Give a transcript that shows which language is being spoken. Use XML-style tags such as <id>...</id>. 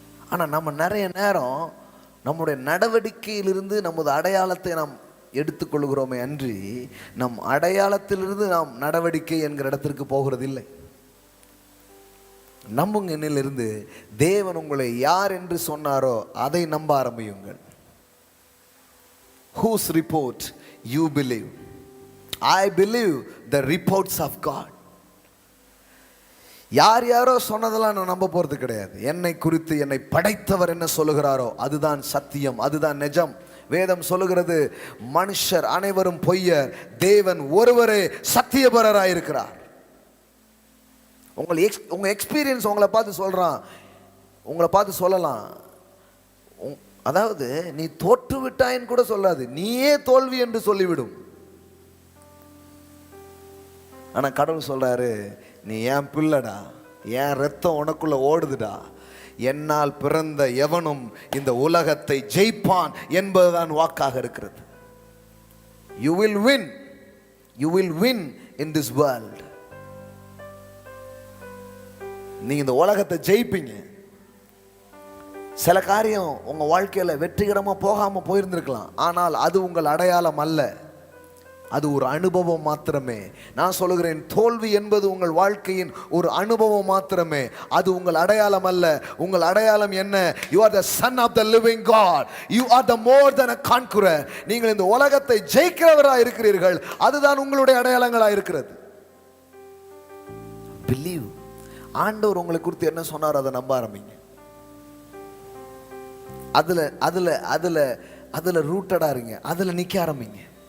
<ta>ஆனால் நம்ம நிறைய நேரம் நம்முடைய நடவடிக்கையிலிருந்து நமது அடையாளத்தை நாம் எடுத்துக்கொள்கிறோமே அன்றி, நம் அடையாளத்திலிருந்து நாம் நடவடிக்கை என்கிற இடத்திற்கு போகிறதில்லை. நம்புங்க, என்னிலிருந்து தேவன் உங்களை யார் என்று சொன்னாரோ அதை நம்ப ஆரம்பியுங்கள்.</ta> <en>Whose report you believe? I believe the reports of God.</en> <ta>யாரோ சொன்னதெல்லாம் நான் நம்ப போறது கிடையாது. என்னை குறித்து என்னை படைத்தவர் என்ன சொல்லுகிறாரோ அதுதான் சத்தியம், அதுதான் நிஜம். வேதம் சொல்லுகிறது, மனுஷர் அனைவரும் பொய்யர், தேவன் ஒருவரே சத்தியபரராயிருக்கிறார். உங்கள் எக்ஸ்பீரியன்ஸ் உங்களை பார்த்து சொல்கிறான், உங்களை பார்த்து சொல்லலாம். அதாவது நீ தோற்று விட்டாயின்னு கூட சொல்லாது, நீயே தோல்வி என்று சொல்லிவிடும். ஆனால் கடவுள் சொல்றாரு, நீ என் பிள்ளைடா, என் ரத்தம் உனக்குள்ள ஓடுதுடா, என்னால் பிறந்த எவனும் இந்த உலகத்தை ஜெயிப்பான் என்பதுதான் வாக்காக இருக்கிறது.</ta> <en>You will win. You will win in this world.</en> <ta>நீங்க இந்த உலகத்தை ஜெயிப்பீங்க. சில காரியம் உங்க வாழ்க்கையில வெற்றிகரமா போகாம போயிருந்திருக்கலாம், ஆனால் அது உங்கள் அடையாளம் அல்ல, அது ஒரு அனுபவம் மாத்திரமே. நான் சொல்லுகிறேன், தோல்வி என்பது உங்கள் வாழ்க்கையின் ஒரு அனுபவம் மாத்திரமே, அது உங்கள் அடையாளம் அல்ல. உங்கள் அடையாளம் என்ன?</ta> <en>You are the son of the living God. You are the more than a conqueror.</en> <ta>நீங்கள் இந்த உலகத்தை ஜெயிக்கிறவராக இருக்கிறீர்கள், அதுதான் உங்களுடைய அடையாளங்களாக இருக்கிறது.</ta> <en>Believe.</en> <ta>ஆண்டவர் உங்களை குறித்து என்ன சொன்னார் அதை நம்ப ஆரம்பிங்க. அதுல அதுல அதுல அதுல ரூட்டடா இருங்க, அதுல நிக்க ஆரம்பிங்க.</ta>